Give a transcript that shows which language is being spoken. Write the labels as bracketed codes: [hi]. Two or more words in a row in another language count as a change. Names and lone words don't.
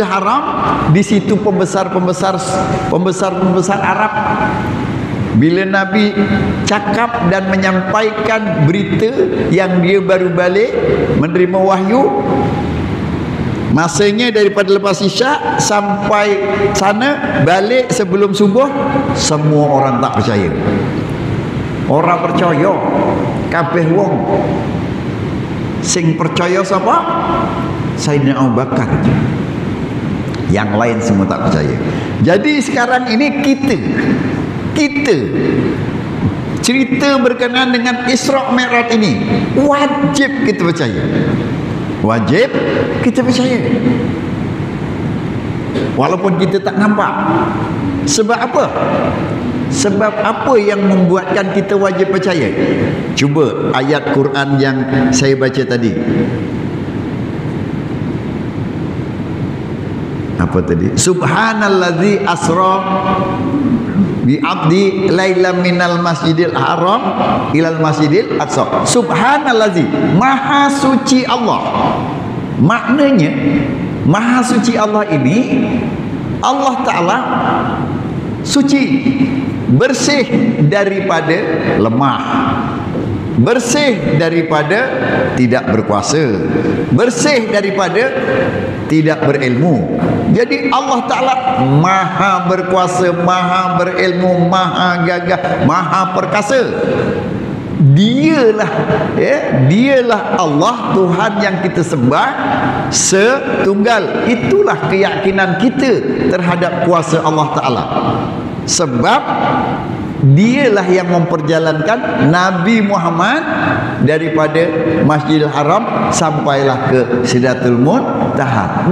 [ms] Haram, di situ pembesar Arab, bila Nabi cakap dan menyampaikan berita yang dia baru balik menerima wahyu, masanya daripada lepas Isyak sampai sana balik sebelum subuh, semua orang tak percaya. [jv] Orang percaya kabeh wong. [ms] Sing percaya siapa? Sayyidina Abu Bakar. Yang lain semua tak percaya. Jadi sekarang ini kita cerita berkenaan dengan Isra Mi'raj ini wajib kita percaya. Wajib kita percaya. Walaupun kita tak nampak. Sebab apa? Sebab apa yang membuatkan kita wajib percaya? Cuba ayat Quran yang saya baca tadi. Apa tadi? [ar] سبحان الذي أسرى بعبده ليلا من المسجد الحرام إلى المسجد الأقصى. [ms] Subhanallazi, maha suci Allah. Maknanya maha suci Allah ini, Allah Ta'ala suci, bersih daripada lemah, bersih daripada tidak berkuasa, bersih daripada tidak berilmu. Jadi Allah Ta'ala maha berkuasa, maha berilmu, maha gagah, maha perkasa. Dialah dialah Allah Tuhan yang kita sembah setunggal. Itulah keyakinan kita terhadap kuasa Allah Ta'ala. Sebab dialah yang memperjalankan Nabi Muhammad daripada Masjidil Haram sampailah ke Sidratul Muntaha.